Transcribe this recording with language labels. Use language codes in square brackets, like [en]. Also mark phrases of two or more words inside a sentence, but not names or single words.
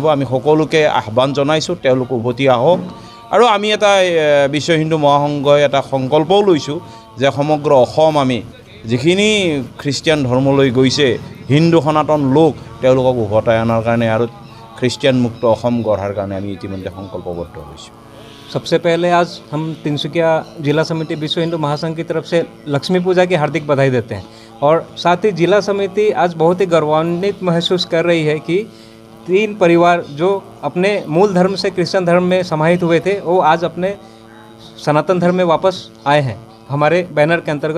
[as] আমি সকলোকে আহ্বান জনাইছোঁ, তেওঁলোক উভতি আহক। আৰু আমি এটা বিশ্ব হিন্দু মহাসংঘই এটা সংকল্পও লৈছোঁ যে সমগ্ৰ অসম আমি যিখিনি খ্ৰীষ্টিয়ান ধৰ্মলৈ গৈছে হিন্দু সনাতন লোক, তেওঁলোকক উভতাই অনাৰ কাৰণে আৰু খ্ৰীষ্টিয়ান মুক্ত অসম গঢ়াৰ কাৰণে আমি ইতিমধ্যে সংকল্পবদ্ধ হৈছোঁ। [hi] सबसे पहले आज हम तिनसुकिया जिला समिति विश्व हिंदू महासंघ की तरफ से लक्ष्मी पूजा की हार्दिक बधाई देते हैं और साथ ही जिला समिति आज बहुत ही गौरवान्वित महसूस कर रही है कि 3 परिवार जो अपने मूल धर्म से क्रिश्चियन धर्म में समाहित हुए थे, वो आज अपने सनातन धर्म में वापस आए हैं हमारे बैनर के अंतर्गत।